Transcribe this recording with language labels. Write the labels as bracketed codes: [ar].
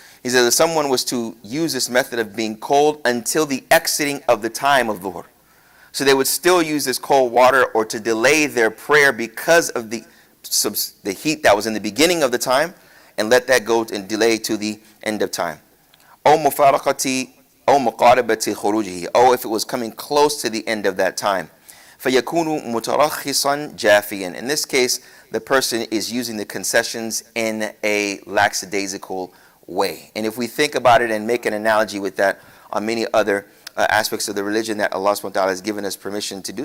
[en] He says if someone was to use this method of being cold until the exiting of the time of Dhuhr, so they would still use this cold water or to delay their prayer because of the heat that was in the beginning of the time, and let that go and delay to the end of time. [ar] أو مفارقة أو مقاربة خروجه. [en] Or if it was coming close to the end of that time. [ar] فَيَكُونُ مُتَرَخِّصًا جَافِيًا. [en] In this case, the person is using the concessions in a lackadaisical way. And if we think about it and make an analogy with that on many other aspects of the religion that Allah subhanahu wa ta'ala has given us permission to do.